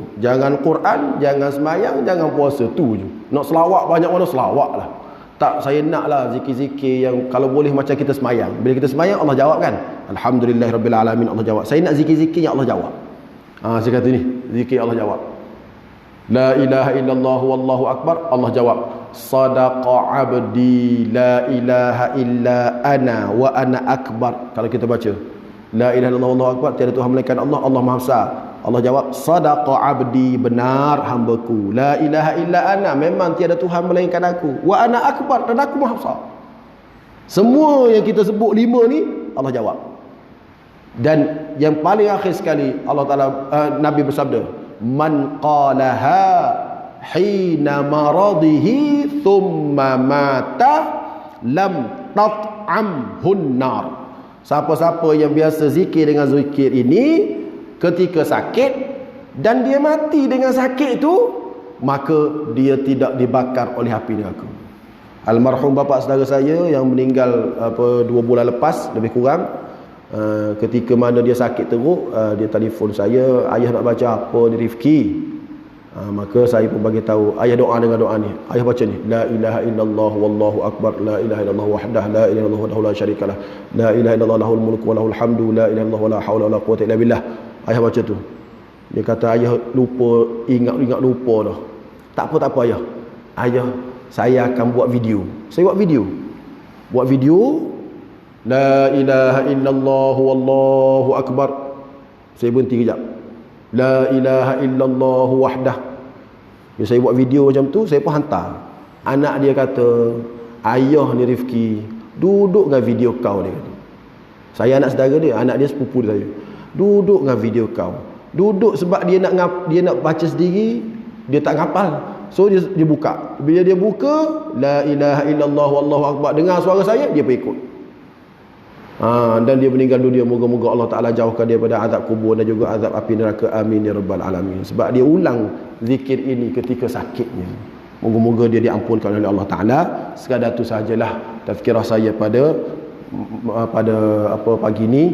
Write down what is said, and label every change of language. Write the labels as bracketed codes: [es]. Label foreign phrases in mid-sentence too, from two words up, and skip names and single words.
[ms] Jangan Quran, jangan semayang, jangan puasa, tu je. Nak selawat banyak mana, selawat lah. Tak, saya naklah zikir-zikir yang kalau boleh macam kita semayang. Bila kita semayang, Allah jawab kan? Alhamdulillahirrabbilalamin, Allah jawab. Saya nak zikir-zikir yang Allah jawab. Saya kata ni, zikir Allah jawab. [ar] لا إله إلا الله والله أكبر, [ms] Allah jawab. [ar] صدق عبدي لا إله إلا أنا وأنا أكبر. [ms] Kalau kita baca [ar] لا إله إلا الله والله أكبر, [ms] tiada Tuhan melainkan Allah, Allah Maha Besar. Allah jawab, [ar] صدق عبدي, [ms] benar hambaku. [ar] لا إله إلا أنا, [ms] memang tiada Tuhan melainkan aku. [ar] وأنا أكبر, [ms] dan aku Maha Besar. Semua yang kita sebut 5 ni Allah jawab. Dan yang paling akhir sekali, Allah Ta'ala, Nabi bersabda, [ar] من قالها حين مرضه ثم مات لم تطعمه النار. [ms] Siapa-siapa yang biasa zikir dengan zikir ini ketika sakit dan dia mati dengan sakit itu, maka dia tidak dibakar oleh api neraka. Almarhum bapa saudara saya yang meninggal 2 bulan lepas lebih kurang, ketika mana dia sakit teruk, dia telefon saya, ayah nak baca apa ni Rifki. Maka saya pun bagi tahu, ayah doa dengan doa ni. Ayah baca ni, [ar] لا إله إلا الله والله أكبر، لا إله إلا الله وحده، لا إله إلا الله وحده لا شريك له، لا إله إلا الله له الملك وله الحمد، لا إله إلا الله ولا حول ولا قوة إلا بالله. [ms] Ayah baca tu. Dia kata ayah lupa, ingat lupa dah. Tak apa ayah. Ayah, saya akan buat video. Saya buat video. Buat video [ar] لا إله إلا الله والله أكبر. [ms] Saya berhenti kejap. [ar] لا إله إلا الله وحده. [ms] Saya buat video macam tu, saya pun hantar. Anak dia kata, ayah ni Rifki, duduk dengan video kau, dia kata. Saya anak saudara dia, anak dia sepupu dia saya. Duduk dengan video kau. Duduk sebab dia nak baca sendiri, dia tak ngapal. So dia buka. Bila dia buka, [ar] لا إله إلا الله والله أكبر, [ms] dengar suara saya, dia pun ikut. Dan dia meninggal dunia. Moga-moga Allah Ta'ala jauhkan dia pada azab kubur dan juga azab api neraka. [ar] آمين يا رب العالمين. [ms] Sebab dia ulang zikir ini ketika sakitnya. Moga-moga dia diampunkan oleh Allah Ta'ala. Sekadar itu sahajalah tazkirah saya pada pagi ini.